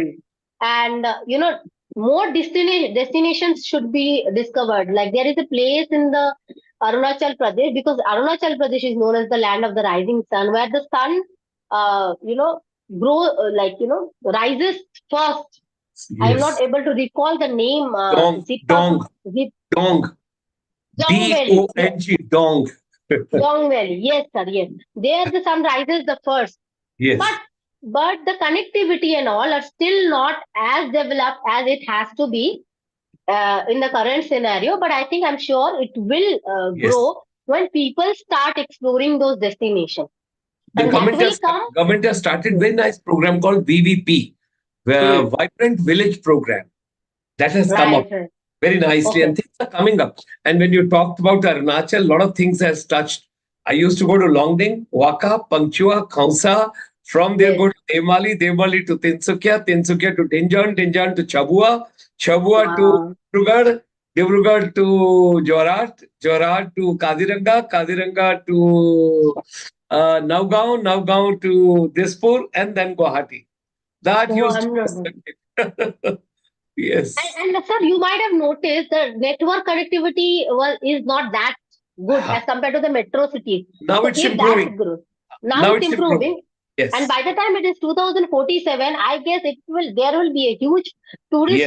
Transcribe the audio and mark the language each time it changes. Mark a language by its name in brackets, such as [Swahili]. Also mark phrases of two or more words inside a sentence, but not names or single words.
[English] And more destinations should be discovered. Like, there is a place in the Arunachal Pradesh, because Arunachal Pradesh is known as the land of the rising sun, where the sun uh, you know grow rises first. I am not Yes. able to recall the name. Dong, Dong, Zip Dong, Dong Valley. Yes, Dong, Dong. Dong Valley. Yes, sir. Yes, there the sun rises the first. But Yes. the connectivity and all are still not as developed as it has to be in the current scenario. But I think, I'm sure it will Yes. grow when people start exploring those destinations, The and that government will has come. government has started Hmm. very nice program called VVP, Hmm. Vibrant Village Program, that has come up. Right, right. very nicely, Okay. and things are coming up. And when you talked about Arunachal, a lot of things has touched. I used to go to Longding, Waka, Pangchua, Khaunsa. From there, Yes. go to Devmali, Devmali to Tinsukia, Tinsukia to Dinjan, Dinjan to Chabua, Chabua to Wow. Dibrugarh, Dibrugarh to Jorat, Jorat to Kaziranga, Kaziranga to Navgaon, Navgaon to Dispur, and then Guwahati. That used to be a Wonderful. circuit. Yes. Sir, you might have noticed the network connectivity is not that good as compared to the metro cities. Now So it's if that improving. grows, now Now it's it's improving. improving. And Yes. by the time it is 2047, I guess there will be a huge tourist